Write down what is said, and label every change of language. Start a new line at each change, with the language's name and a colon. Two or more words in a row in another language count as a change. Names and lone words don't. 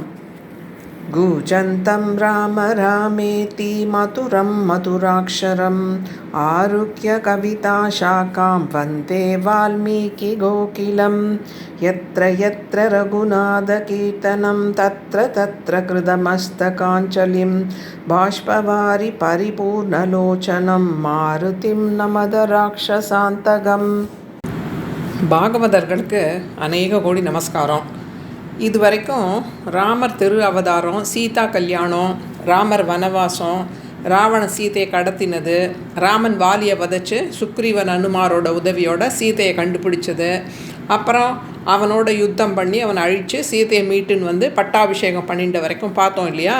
Sanskrit: कूजन्तं राम रामेति मधुरं मधुराक्षरम् आरुह्य कविताशाखां वन्दे वाल्मीकिकोकिलं। यत्र यत्र रघुनाथकीर्तनं तत्र तत्र कृतमस्तकाञ्जलिं बाष्पवारि परिपूर्णलोचनं मारुतिं नमद राक्षसान्तकम्।
Tamil: பாகவதர்களுக்கு அநேக கோடி நமஸ்காரம். இது வரைக்கும் ராமர் திரு அவதாரம், சீதா கல்யாணம், ராமர் வனவாசம், ராவணன் சீதையை கடத்தினது, ராமன் வாலியை வதைச்சு சுக்ரீவன் அனுமாரோட உதவியோட சீதையை கண்டுபிடிச்சது, அப்புறம் அவனோட யுத்தம் பண்ணி அவனை அழித்து சீதையை மீட்டுன்னு வந்து பட்டாபிஷேகம் பண்ணிட்ட வரைக்கும் பார்த்தோம் இல்லையா.